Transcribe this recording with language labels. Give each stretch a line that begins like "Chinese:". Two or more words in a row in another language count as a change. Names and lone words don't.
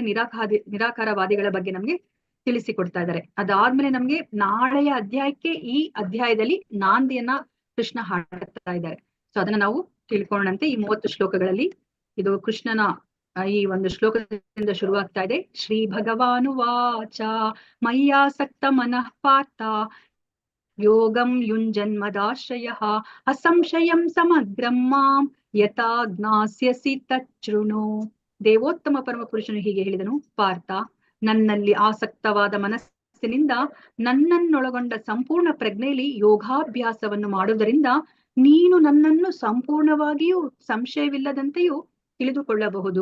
Kannada: ನಿರಾಕಾರವಾದಿಗಳ ಬಗ್ಗೆ ನಮ್ಗೆ ತಿಳಿಸಿಕೊಡ್ತಾ ಇದ್ದಾರೆ. ಅದಾದ್ಮೇಲೆ ನಮ್ಗೆ ನಾಳೆಯ ಅಧ್ಯಾಯಕ್ಕೆ ಈ ಅಧ್ಯಾಯದಲ್ಲಿ ನಾಂದಿಯನ್ನ ಕೃಷ್ಣ ಹಾಡ್ತಾ ಇದ್ದಾರೆ. ಸೊ ಅದನ್ನ ನಾವು ತಿಳ್ಕೊಂಡಂತೆ ಈ 30 ಶ್ಲೋಕಗಳಲ್ಲಿ ಇದು ಕೃಷ್ಣನ ಈ ಒಂದು ಶ್ಲೋಕದಿಂದ ಶುರುವಾಗ್ತಾ ಇದೆ.
Sanskrit: ಶ್ರೀ ಭಗವಾನುವಾಚ ಮಯ್ಯಾಸಕ್ತ ಮನಃ ಪಾರ್ಥ ಯೋಗಂ ಯುಂಜನ್ಮದಾಶ್ರಯಃ ಅಸಂಶಯಂ ಸಮಗ್ರಂ ಮಾಂ ಯಥಾ ಜ್ಞಾಸ್ಯಸಿ ತಚ್ಛೃಣು.
Kannada: ದೇವೋತ್ತಮ ಪರಮ ಪುರುಷನು ಹೀಗೆ ಹೇಳಿದನು, ಪಾರ್ಥ, ನನ್ನಲ್ಲಿ ಆಸಕ್ತವಾದ ಮನಸ್ಸಿನಿಂದ ನನ್ನನ್ನೊಳಗೊಂಡ ಸಂಪೂರ್ಣ ಪ್ರಜ್ಞೆಯಲ್ಲಿ ಯೋಗಾಭ್ಯಾಸವನ್ನು ಮಾಡುವುದರಿಂದ ನೀನು ನನ್ನನ್ನು ಸಂಪೂರ್ಣವಾಗಿಯೂ ಸಂಶಯವಿಲ್ಲದಂತೆಯೂ ತಿಳಿದುಕೊಳ್ಳಬಹುದು.